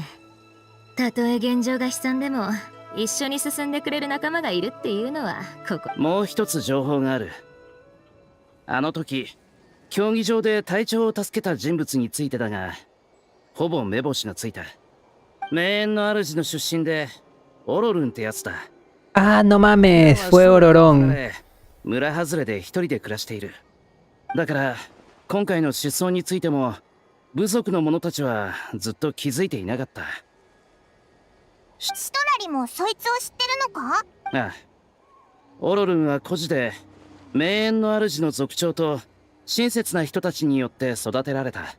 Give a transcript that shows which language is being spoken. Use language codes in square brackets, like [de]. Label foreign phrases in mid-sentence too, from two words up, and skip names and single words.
[ja] たとえ現状が悲惨でも一緒に進んでくれる仲間がいるっていうのはここ。もう一つ情報がある。あの時競技場で隊長を助けた人物についてだが、ほぼ目星がついた。名園の主の出身でオロルンってやつだ。 [es] Ah, no mames, fue Ororón. [ja] 村外れで一人で暮らしている。だから今回の失踪についても部族の者たちはずっと気づいていなかった。シトラリもそいつを知ってるのか？ああ、オロルンは孤児で名園の主の族長と親切な人たちによって育てられた。